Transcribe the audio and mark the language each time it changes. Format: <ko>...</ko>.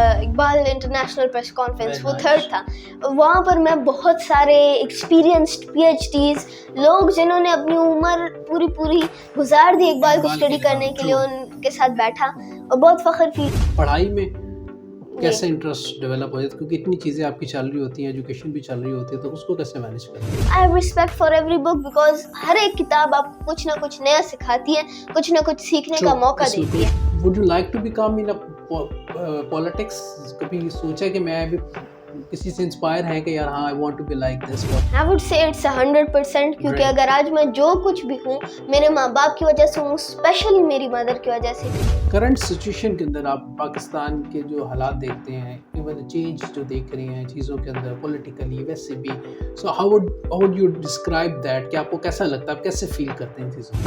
<ur>Iqbal international press conference وہ 3rd تھا، وہاں پر میں بہت سارے ایکسپیرینسڈ PhDs لوگ جنہوں نے اپنی عمر پوری گزار دی اقبال کو اسٹڈی کرنے کے لیے، ان کے ساتھ بیٹھا اور بہت فخر فیل. پڑھائی میں کیسے انٹرسٹ ڈیولپ ہو جاتا ہے؟ کیونکہ اتنی چیزیں آپ کی چل رہی ہوتی ہیں، ایجوکیشن بھی چل رہی ہوتی ہے، تو اس کو کیسے مینیج کرتے ہیں؟</ur> <en>I have respect for every book because</en> <ur>ہر ایک کتاب آپ کو کچھ نہ کچھ نیا سکھاتی ہے، کچھ نہ کچھ سیکھنے کا موقع دیتی ہے.</ur> <en>Would you like to become in a politics؟</en> <ur>کبھی سوچا کہ میں بھی کسی سے انسپائر ہے کہ یار ہاں</ur> <en>I want to be like this؟ I would say it's 100%</en> <ur>کیونکہ اگر آج میں جو کچھ بھی ہوں میرے ماں باپ کی وجہ سے ہوں، اسپیشلی میری مدر کی وجہ سے. کرنٹ سچویشن کے اندر آپ پاکستان کے جو حالات دیکھتے ہیں، ایون چینج جو دیکھ رہے ہیں چیزوں کے اندر پولیٹیکلی ویسے بھی،</ur> <en>So how would you describe that?</en> <ur>کہ آپ کو کیسا لگتا ہے، آپ کیسے فیل کرتے ہیں چیزوں؟</ur>